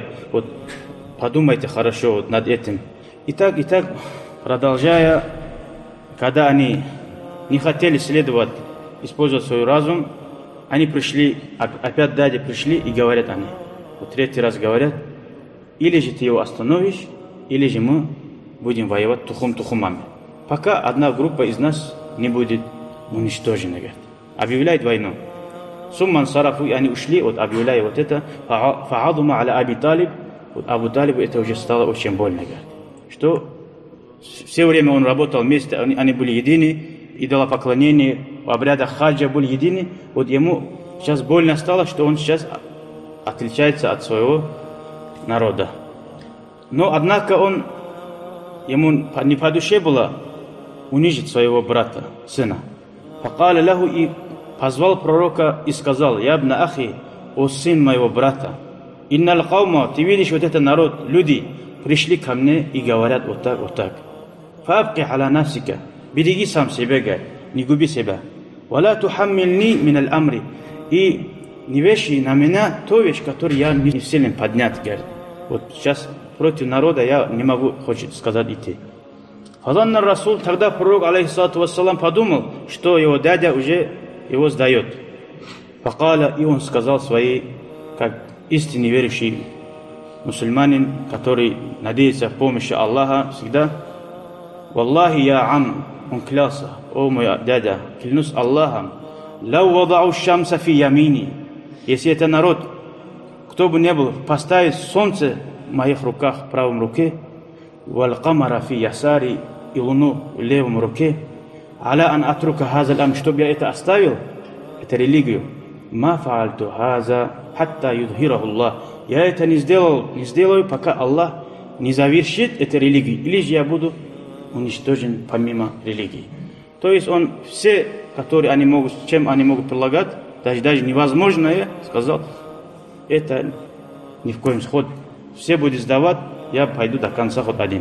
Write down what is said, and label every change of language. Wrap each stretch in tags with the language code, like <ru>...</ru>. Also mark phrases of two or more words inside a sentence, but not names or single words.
<ru>Вот подумайте хорошо вот над этим. И так, продолжая, когда они не хотели следовать, использовать свой разум, они пришли, опять дяди пришли и говорят они. Вот третий раз говорят, или же ты его остановишь, или же мы будем воевать тухумами. Пока одна группа из нас не будет уничтожена, говорит. Объявляет войну.</ru> <ar>ثم انصرفوا,</ar> <ru>и они ушли, вот объявляя вот это,</ru> <ar>فعظم على أبي طالب,</ar> <ru>вот Абу Талибу это уже стало очень больно, говорит. Что все время он работал вместе, они были едины, идолопоклонение, в обрядах хаджа были едины, вот ему сейчас больно стало, что он сейчас отличается от своего народа. Но однако ему не по душе было унизить своего брата, сына.</ru> <ar>فقال له,</ar> <ru>и позвал пророка и сказал:</ru> <ar>«يا ابن أخي,</ar> <ru>о сын моего брата,</ru> <ar>إن القوم,</ar> <ru>ты видишь вот этот народ, люди пришли ко мне и говорят вот так.</ru> <ar>فابق على نفسك,</ar> <ru>береги сам себя, говорит, не губи себя.</ru> <ar>ولا تحملني من الأمر,</ar> <ru>и не вешай на меня ту вещь, которую я не силен поднять, говорит. Вот сейчас против народа я не могу, хочет сказать, идти».</ru> <ar>فظن رسول,</ar> <ru>тогда пророк,</ru> <ar>عليه الصلاة والسلام,</ar> <ru>подумал, что его дядя уже его сдает. Факаля, и он сказал своей, как истинно верующий мусульманин, который надеется в помощи Аллаха всегда:</ru> <ar>«والله يا عم»,</ar> <ru>он клялся: «О мой дядя, клянусь Аллахом,</ru> <ar>لو وضعوا الشمس في يميني,</ar> <ru>если это народ, кто бы ни был, поставить солнце в моих руках, в правом руке,</ru> <ar>والقمر في يساري,</ar> <ru>и луну в левом руке,</ru> <ar>على أن أترك هذا الأمر,</ar> <ru>чтобы я это оставил, это религию,</ru> <ar>ما فعلت هذا حتى يظهره الله,</ar> <ru>я это не сделаю, пока Аллах не завершит эту религию, или же я буду уничтожен помимо религии». То есть он все, которые чем они могут прилагать, даже невозможное, сказал, это ни в коем случае, все будет сдавать, я пойду до конца хоть один.</ru>